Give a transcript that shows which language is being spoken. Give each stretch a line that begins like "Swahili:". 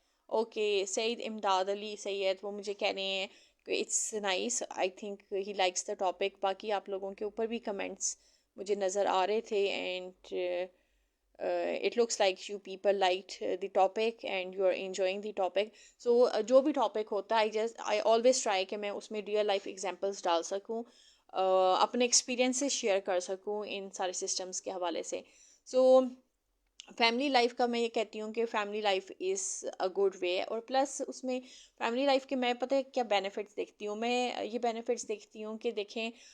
English: okay Saeed Imdad Ali Syed
Urdu: وہ مجھے کہہ رہے ہیں کہ
English: It's nice, I think he likes the topic.
Urdu: باقی آپ لوگوں کے اوپر بھی کمنٹس مجھے نظر آ رہے تھے
English: And it looks like you people liked the topic and you are enjoying the topic.
Urdu: So جو بھی ٹاپک ہوتا ہے
English: I always try
Urdu: کہ میں اس میں ریئل لائف ایگزامپلس ڈال سکوں، اپنے ایکسپیرینسز شیئر کر سکوں ان سارے سسٹمز کے حوالے سے. سو فیملی لائف کا میں یہ کہتی ہوں کہ family life
English: Is a good way.
Urdu: اور پلس اس میں فیملی لائف کے میں پتہ ہے کیا بینیفٹس دیکھتی ہوں، میں یہ بینیفٹس دیکھتی ہوں کہ دیکھیں